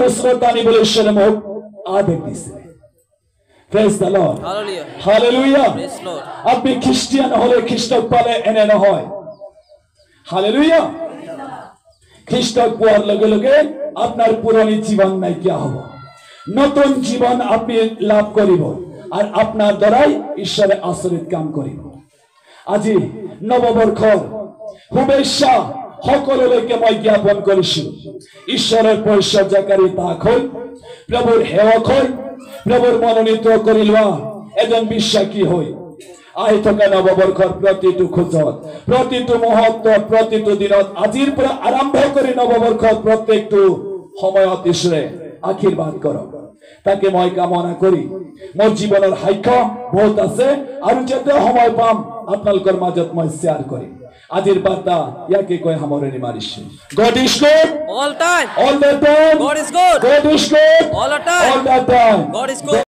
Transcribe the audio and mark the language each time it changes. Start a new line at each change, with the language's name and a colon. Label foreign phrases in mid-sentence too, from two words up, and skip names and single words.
Assamese: ওচৰত আনিবলৈ ঈশ্বৰে মোক আদেশ দিছে
English: praise the Lord
Assamese: হালেলুয়া হালেলুয়া
English: praise Lord
Assamese: আপনি খ্ৰীষ্টিয়ান হলে খ্ৰীষ্টক পালে এনে নহয় হালেলুয়া খ্ৰীষ্টক পোৱাৰ লগে লগে আপনার পুৰণি জীবন নাইকিয়া হ'ব নতুন জীবন আপনি লাভ কৰিব আর আপনার দ্বারাই ঈশ্বরে আচৰিত কাম কৰিব আজি নৱবৰ্ষৰ শুভেচ্ছা সকলোলৈকে মই জ্ঞাপন কৰিছো ঈশ্বৰৰ পৰিচৰ্যাকাৰী তাক হৈ প্ৰভুৰ সেৱক হৈ প্ৰভুৰ মনোনীত কৰি লোৱা এজন বিশ্বাসী হৈ আহি থকা নৱবৰ্ষৰ প্ৰতিটো খোজত প্ৰতিটো মুহূৰ্তত প্ৰতিটো দিনত আজিৰ পৰা আৰম্ভ কৰি নৱবৰ্ষৰ প্ৰত্যেকটো সময়ত ঈশ্বৰে আশীৰ্বাদ কৰক তাকে মই কামনা কৰি মোৰ জীৱনৰ সাক্ষ্য বহুত আছে আৰু যেতে সময় পাম আপোনালোকৰ মাজত মই শ্বেয়াৰ কৰিম আজিৰ বাৰ্তা ইয়াকে কৈ সামৰণি মাৰিছো
English: God is good all the time God is good all the time God is good